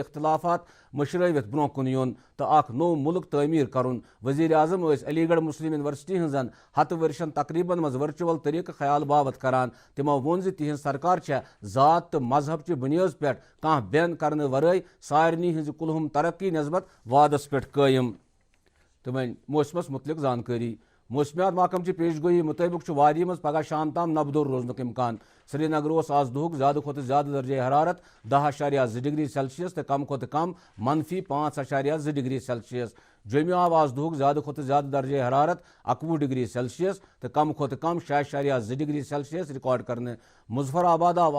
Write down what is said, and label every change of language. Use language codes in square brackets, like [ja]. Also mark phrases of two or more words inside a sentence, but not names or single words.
[ks] اختلافات مشرٲوِتھ برو کن یُن تہٕ اخ نو ملک تعمیر کرُن وزیر اعظم علی گڑھ مسلم یونیورسٹی ہنزن 100 ورشن تقریبن مز ورچوئل طریقہ خیال باوت کران تمو وون زِ تہنز سرکار ذات تو مذہب چہ بنیاد پہ کانٛہہ بین کرنے ورٲے سارنی ہنز کلہم ترقی نسبت وعدس پہ قائم تو وۄنۍ موسمس متعلق زانکاری موسمیات محکم چہ پیش گوئی مطابق وادی مز پگہ شام تام نبدور روزنک امکان سری نگر آز دہک زیادہ کھت زیادہ درجہ حرارت 10.2 ڈگری سیلسیس تو کم کھت کم -5.2 ڈگری سیلسیس جومہ آو آز دہک زیادہ کھت زیادہ درجہ حرارت 21 ڈگری سیلسیس تو کم کھت کم 6.2 ڈگری سیلسیس ریکارڈ کرنے مظفر آباد آو